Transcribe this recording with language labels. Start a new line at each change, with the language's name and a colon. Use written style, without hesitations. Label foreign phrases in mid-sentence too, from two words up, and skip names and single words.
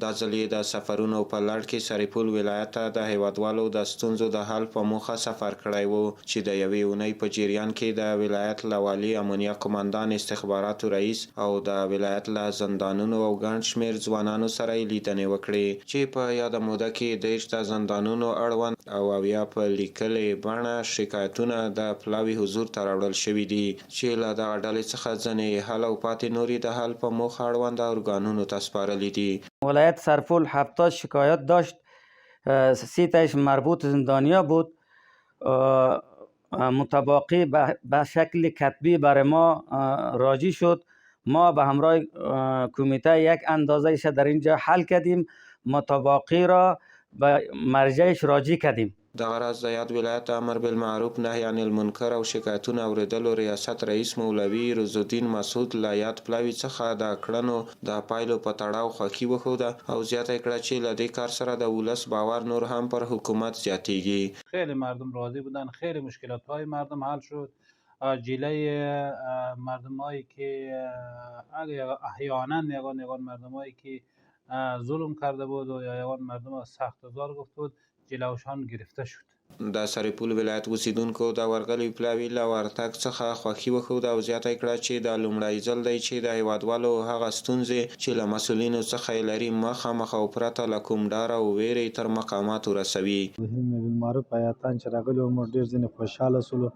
Pashto: دا ځل یې د سفرونو په لړ کې سرپل ولایت ته د هیوادوالو د ستونزو د حل په موخه سفر کړی وو، چې د یوې اونۍ په جریان کې د ولایت له والي امنیه قماندان استخباراتو رئیس او د ولایت له زندانونو او ګڼ شمېر ځوانانو سره یې لیدنې وکړې، چې په یاده موده کې 30 د زندانونو اړوند او 80 په لیکلې بڼه شکایتونه د پلاوي حضور ته راوړل شوي دي، چې له دغه ډلې څخه ځینې حل او پاتې نورې د حل په موخه اړوند ارګانونو ته سپارلي دي.
Persian: ولایت سرپل 70 شکایت داشت، 30 تاش مربوط زندانیا بود. متباقی به شکل کتبی برای ما راجی شد. ما به همراه کمیته یک اندازه‌اش در اینجا حل کردیم، متباقی را به مرجعش راجی کردیم.
Pashto: دغه راز د یاد ولایت امر بالمعروف نهی عن المنکر او شکایتونه اوریدلو ریاست رئیس مولوي رزالدین مسعود له یاد پلاوي څخه د کړنو د پایلو په تړاو خوښي وښوده او زیاته کړه چې له دې کار سره د ولس باور نور هم پر حکومت زیاتیږي.
Persian: خیلی مردم راضی بودن، خیلی مشکلات های مردم حل شد. جلوی مردم هایی که احیانا یگان مردم هایی که ظلم کرده بود و یا یگان مردم سخت ازار گفت بود جلوشان گرفته شد.
Pashto: د سرپل ولایت اوسیدونکو د ورغلي پلاوي له ورتګ څخه خوښي وښوده او زیاته کړه چې د لومړی ځل دی چې د هیوادوالو هغه ستونزې چې له مسولینو څخه یې لري مخامخ او پرته له کوم ډار او ویرې تر مقاماتو رسوي. علم بالمعروف آیاتان چې راغلي وو موږ ډېر ځینې خوشحاله شولو.